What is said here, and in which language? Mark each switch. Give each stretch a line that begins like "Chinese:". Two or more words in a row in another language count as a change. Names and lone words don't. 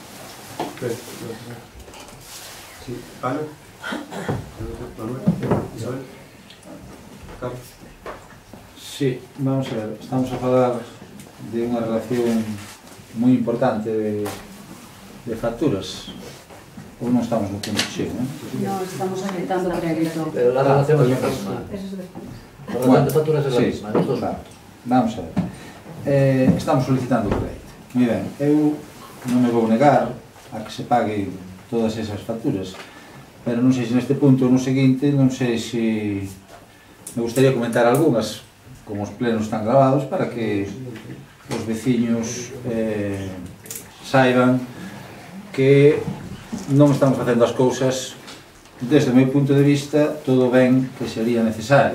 Spanish: Sí, Ana. Isabel. Carlos.
Galician: Sí, vamos a ver, estamos a falar de unha relación moi importante de facturas. Ou non estamos no punto X, non?
Spanish: No, estamos aceptando crédito. Pero la relación es la misma. La relación de facturas es la misma. Vamos a ver. Estamos solicitando crédito.
Galician: Moi ben, eu non me vou negar a que se paguen todas esas facturas, pero non sei se neste punto ou no seguinte, non sei se me gustaría comentar algunhas, como os plenos están grabados, para que os veciños saiban que non estamos facendo as cousas desde o meu punto de vista todo ben que sería necesario.